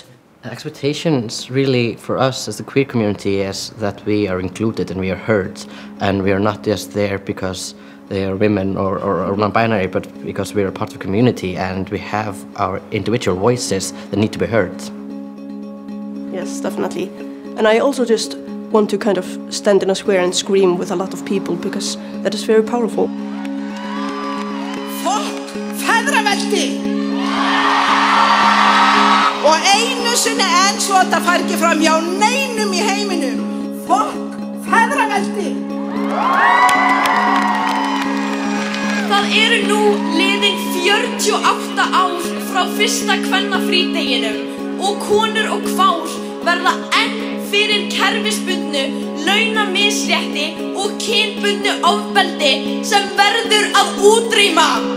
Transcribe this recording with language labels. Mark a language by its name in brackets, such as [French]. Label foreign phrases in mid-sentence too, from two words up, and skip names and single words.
[English] Expectations really for us as the queer community is that we are included and we are heard, and we are not just there because they are women or non-binary, but because we are part of a community and we have our individual voices that need to be heard. Yes, definitely. And I also just want to kind of stand in a square and scream with a lot of people because that is very powerful. [Icelandic] Feðraveldi! Og einu sinni enn svo þetta fær ekki fram hjá neinum í heiminum. Feðraveldi! Það eru nú liðin 48 ár frá fyrsta kvennafrídeginum og konur og kvár verða enn fyrir kerfisbundnu, launamisrétti og kynbundnu ofbeldi sem verður að útrýma.